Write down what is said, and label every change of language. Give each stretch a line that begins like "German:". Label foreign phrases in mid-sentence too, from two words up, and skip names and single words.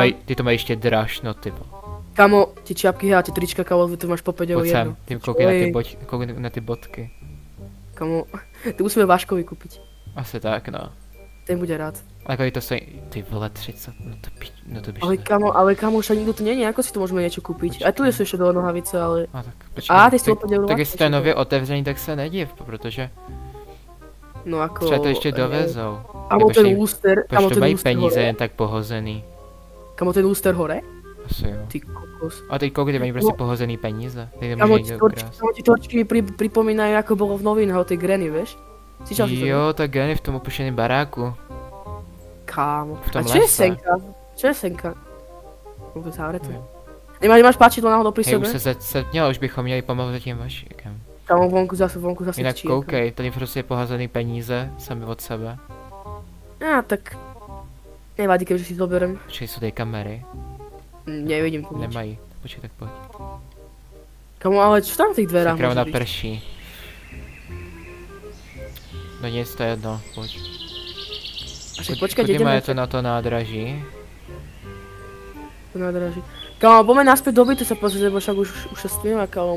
Czech: ty to mají ještě draž, no ty.
Slovak: Kamo, tie čiapky a tie trička, kamo, to máš po 5 eur
Czech: Pojď sem, jedno. ty koukej na ty, Oj. koukej na ty bodky.
Slovak: Kamo, to musíme Vaškovi kúpiť. Asi tak, no. Ten bude rád.
Czech: A kolik to stojí? Ty vole, 30, no to Ale běž.
Slovak: kamo, však nikto tu není, ako si tu môžeme niečo kúpiť? A tu sú ešte dole nohavice, ale...
Czech: A tak, počkej, A, ty 105 eur. tak jestli to je nově otevřený, tak se nediv, protože
Slovak: No ako...
Czech: třeba to ještě dovezou.
Slovak: Kamo,
Czech: Nebo ten ještě-
Slovak: lúster,
Czech: Proč
Slovak: kamo,
Czech: to ten mají
Slovak: lúster
Czech: peníze
Slovak: hore.
Czech: jen tak pohozený?
Slovak: Kamo, ten lúster hore?
Czech: Asi jo. Ty kokos. A teď koukej, ty mají prostě No. pohozený peníze. Ty
Slovak: Kamo,
Czech: nemůže někdo ukrást.
Slovak: ti torčky mi pripomínajú, ako bolo v novinách o tej Granny, vieš? Si čas to?
Czech: Jo, ta Granny v tom opuštěném baráku. Kámo. V tom
Slovak: A čo je
Czech: lese.
Slovak: senka? Čo je senka? No to je zavreté.
Czech: Jo.
Slovak: Nemáš páčidlo náhodou pri Hej, sebe?
Czech: už se setmělo, už bychom měli pomalu za tím vaškem.
Slovak: Kamo, vonku zase
Czech: Jinak číjaka. koukej, tady prostě pohazený peníze, sami od sebe. Á, tak...
Slovak: Nevadí, keďže si zoberiem.
Czech: Počkej, jsou tady kamery?
Slovak: Nevidím tu nič.
Czech: Nemají. Počkej, tak pojď.
Slovak: Kamo, ale čo tam v tých dverách
Czech: Sakra, ona
Slovak: môže byť?
Czech: prší. No nic, to je jedno, pojď.
Slovak: A však počkať,
Czech: Chodíme
Slovak: ideme
Czech: to na to nádraží. to nádraží.
Slovak: Kamo, poďme naspäť do bytu sa pozrieť, lebo však už sa stmíme, kamo.